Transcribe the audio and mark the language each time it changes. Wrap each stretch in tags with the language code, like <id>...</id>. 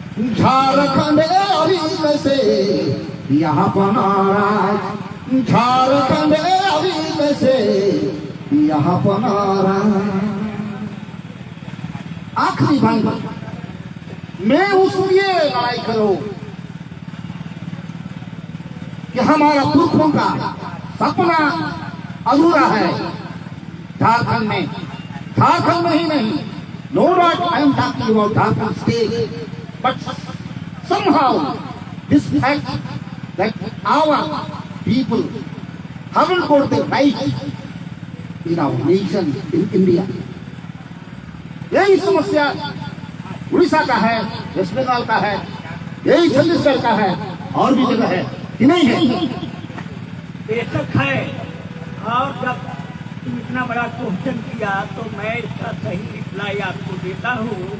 <hi>झारखंड अभी कैसे यहाँ पनारा, झारखंड अभी कैसे यहाँ पनारा। आखिरी भाई मैं उसलिए लड़ाई करो कि हमारा पुरखों का सपना अधूरा है झारखंड में। झारखंड में ही नहीं,</hi> <en>No doubt I am talking about Jharkhand state, but somehow this fact that our people haven't got the right in our nation, in India.</en> <hi>यही समस्या उड़ीसा का है, वेस्ट बंगाल का है, यही छत्तीसगढ़ का है, और भी जगह है कि नहीं है? बेशक है। और जब तुम इतना बड़ा क्वेश्चन किया तो मैं इसका सही रिप्लाई आपको देता हूँ।</hi>